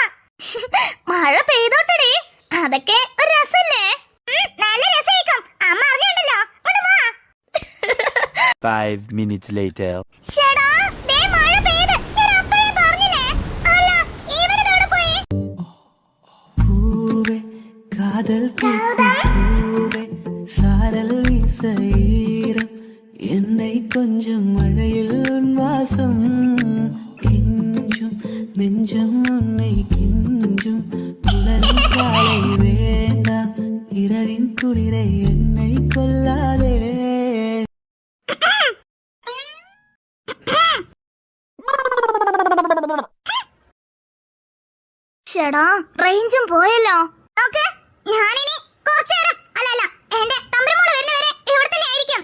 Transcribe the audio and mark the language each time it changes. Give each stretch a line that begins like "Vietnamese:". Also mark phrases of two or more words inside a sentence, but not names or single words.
Malayalam: മഴ പെയ്തോട്ടടി, അതൊക്കെ ഒരു രസല്ലേ? നല്ല രസമായിരിക്കും. അമ്മ അറിഞ്ഞുണ്ടല്ലോ. ഇങ്ങോട്ട് വാ.
English: 5 minutes later.
Malayalam: ശ്ശെടാ, ദേ മഴ പെയ്ത്. ഞാൻ അപ്പഴേ പറഞ്ഞില്ലേ. അല്ല, ഇവനിതെവിടെ പോയി?
Tamil: பூவே காதல் பூவே சாரல் வீசஈரம் என்னை கொஞ்சம் மழையில் உன் வாசம் கெஞ்சும் நெஞ்சம் உன்னை கெஞ்சும் உணரும் காலை வேண்டாம் இரவின் குளிரை என்னை கொல்லாதே.
Malayalam: ചേടാ, റേഞ്ചും പോയല്ലോ. നോക്ക്, ഞാനിനി കുറച്ച് നേരം അല്ല എന്റെ തമ്പുരുമോള് വരുന്നവരെ ഇവിടെ തന്നെ ആയിരിക്കും.